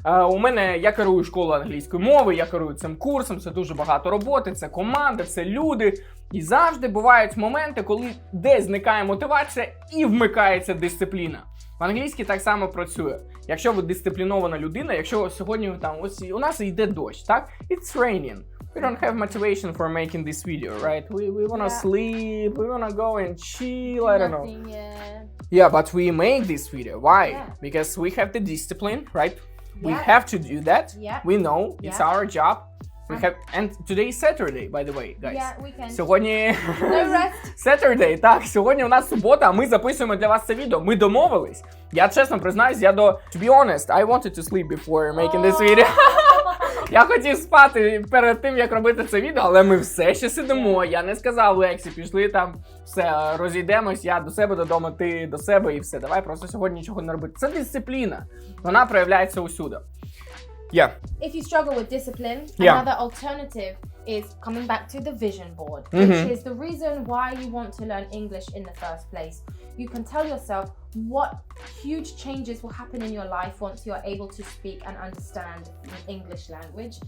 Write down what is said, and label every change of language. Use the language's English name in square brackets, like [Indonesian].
[Ukrainian] У мене, я керую школою англійської мови, я керую цим курсом, це дуже багато роботи, це команда, це люди. І завжди бувають моменти, коли десь зникає мотивація і вмикається дисципліна. В англійській так само працює. Якщо ви дисциплінована людина, якщо сьогодні там ось у нас йде дощ, так? [English] It's raining. We don't have motivation for making this video, right? We wanna sleep, we wanna go and chill, I don't know. Yeah, but we make this video. Why? Because we have the discipline, right? We have to do that. We know it's our job. We have, and today is Saturday, by the way, guys. Yeah, weekend. [Ukrainian] Сьогодні [English] No rest. [Ukrainian] Saturday, так, сьогодні у нас субота, а ми записуємо для вас це відео. Ми домовились. Я чесно признаюсь, [English] to be honest, I wanted to sleep before making this video. [Ukrainian] Я хотів спати перед тим, як робити це відео, але ми все ще сидимо. Я не сказав Лексі, пішли там, все, розійдемось, я до себе додому, ти до себе і все. Давай просто сьогодні нічого не робити. Це дисципліна. Вона проявляється усюди. [English] Yeah. If you struggle with discipline, another alternative is coming back to the vision board, which is the reason why you want to learn English in the first place. You can tell yourself what huge changes will happen in your life once you are able to speak and understand the English language.